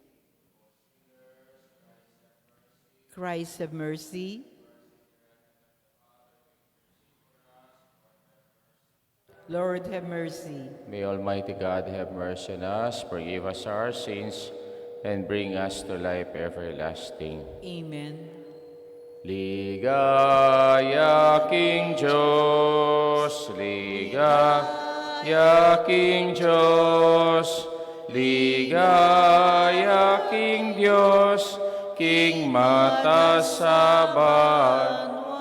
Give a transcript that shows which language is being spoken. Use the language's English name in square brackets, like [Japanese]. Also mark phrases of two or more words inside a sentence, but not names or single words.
[English] Christ, have mercy. Lord, have mercy. May Almighty God have mercy on us, forgive us our sins, and bring us to life everlasting. Amen. [Pampanga] Ligaya King Diyos, ligaya King Diyos, ligaya King Diyos, King Matasaban.